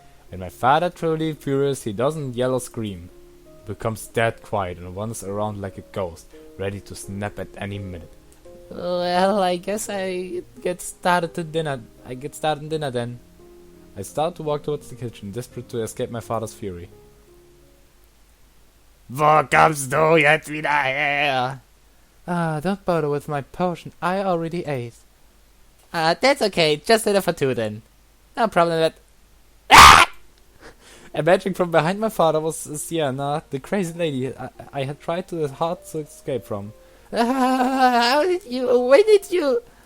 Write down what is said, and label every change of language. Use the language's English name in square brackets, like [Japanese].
[English] When my father truly furious, he doesn't yell or scream. He becomes dead quiet and wanders around like a ghost, ready to snap at any minute. Well, I guess I get started dinner then. I start to walk towards the kitchen, desperate to escape my father's fury. [German] Wo kommst du jetzt wieder her? [English] Don't bother with my potion, I already ate. That's okay, just enough for two then. No problem with... Emerging from behind my father was Sienna, the crazy lady I had tried too hard to escape from. How did you... When did you...